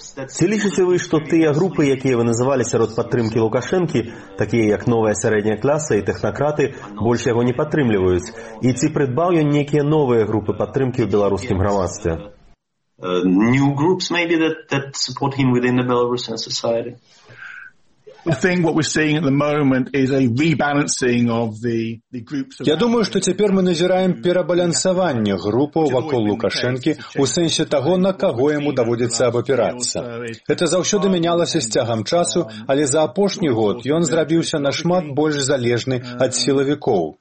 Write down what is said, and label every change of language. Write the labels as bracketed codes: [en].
[be] Ці лічыце вы, што тыя групы, якія вы называлі сярод падтрымкі Лукашэнкі, такія як новая сярэдняя класа і тэхнакраты, больш яго не падтрымліваюць? І ці прыдбаў ён некія новыя групы падтрымкі ў беларускім грамадстве? [en] New groups maybe that support him within the Belarusian society. [be] Я думаю, што цяпер мы назіраем перабалансаванне групаў вакол Лукашэнкі ў сэнсе таго, на каго яму даводзіцца абапірацца. Гэта заўсёды мянялася з цягам часу, але за апошні год ён зрабіўся нашмат больш залежны ад сілавікоў.